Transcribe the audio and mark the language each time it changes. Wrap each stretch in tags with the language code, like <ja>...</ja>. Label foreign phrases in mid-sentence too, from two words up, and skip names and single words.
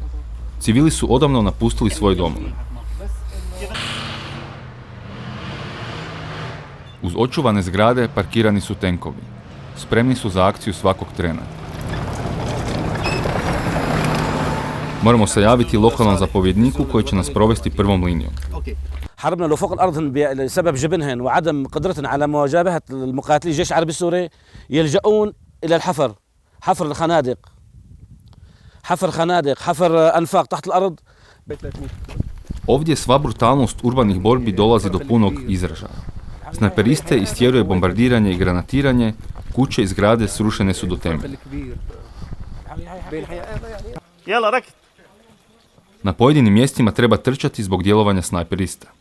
<hr>Civili su odavno napustili svoje domove. Uz očuvane zgrade parkirani su tenkovi. Spremni su za akciju svakog trena. Moramo se javiti lokalnom zapovjedniku koji će nas provesti prvom linijom.</hr> <ar>حاربنا لو فوق الارض بسبب جبنهم وعدم قدرتنا على مواجهه المقاتلي الجيش العربي السوري يلجؤون الى الحفر حفر الخنادق حفر انفاق تحت الارض.</ar> <hr>Ovdje sva brutalnost urbanih borbi dolazi do punog izražaja. Snajperiste istjeruje bombardiranje i granatiranje, kuće i zgrade srušene su do temelja. Na pojedinim mjestima treba trčati zbog djelovanja snajperista.</hr>